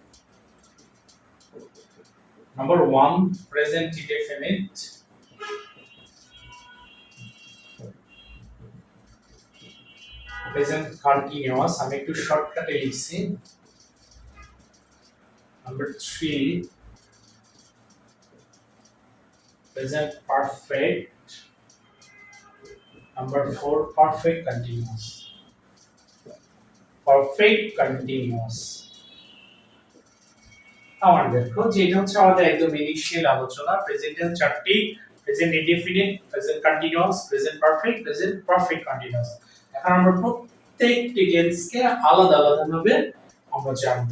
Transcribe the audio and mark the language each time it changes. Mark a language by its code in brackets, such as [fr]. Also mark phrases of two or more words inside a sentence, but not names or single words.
[en] number 1 present indefinite, present continuous, [bn] আমি একটু শর্টকাটে লিখছি। [en] নাম্বার 3 present perfect, number 4 perfect continuous, perfect continuous। [bn] আমার দেখো যেটা হচ্ছে আমাদের একদম ইনিশিয়াল আলোচনা। [en] present tense চারটি: present indefinite, present continuous, present perfect, present perfect continuous. [bn] এখন আমরা প্রত্যেকটি টেন্সকে আলাদা আলাদা ভাবে আমরা জানবো।